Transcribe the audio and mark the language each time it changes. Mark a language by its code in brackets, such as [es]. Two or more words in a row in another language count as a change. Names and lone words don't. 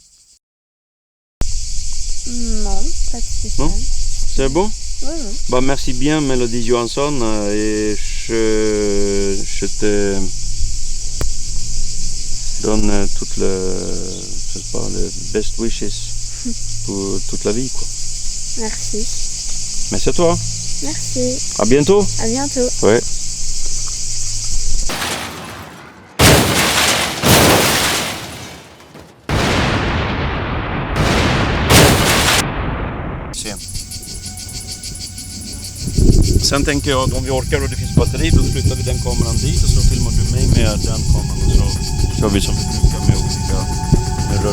[fr] Non, pas de spécial. Non? C'est bon? Oui. Bah, merci bien, Mélodie Johansson, et je te donne toutes les [en] best wishes [fr] pour toute la vie, quoi. Merci. Merci à toi. Merci. À bientôt. À bientôt. Ouais. [sv] Sen tänker jag att om vi orkar och det finns batteri, då flyttar vi den kameran dit och så filmar du mig med den kameran och så kör vi som vi brukar med olika rör med.